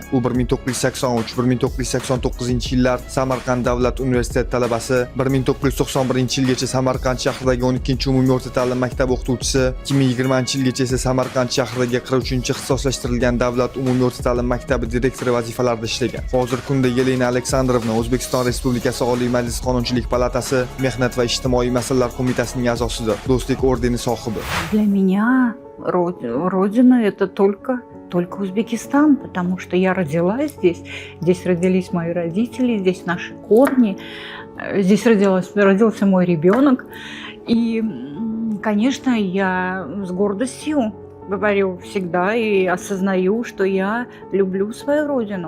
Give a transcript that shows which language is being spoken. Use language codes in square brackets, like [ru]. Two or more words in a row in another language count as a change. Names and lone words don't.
[uz] U 1983-1989-yillar Samarqand davlat universiteti talabasi, 1991-yilgacha Samarqand shahridagi 12-umumiy o'rta ta'lim maktabi o'qituvchisi, 2020-yilgacha esa Samarqand shahridagi 43-ixtisoslashtirilgan davlat umumiy o'rta ta'lim maktabi direktori vazifalarida ishlagan. Hozirgi kunda Yelena Aleksandrovna O'zbekiston Respublikasi Oliy Majlis Qonunchilik palatasi Mehnat va ijtimoiy masalalar qo'mitasining a'zosidir. Do'stlik ordeni sohibi. [ru] Для меня родина это только Узбекистан, потому что я родилась здесь, здесь родились мои родители, здесь наши корни, здесь родился мой ребенок. И, конечно, я с гордостью говорю всегда и осознаю, что я люблю свою родину.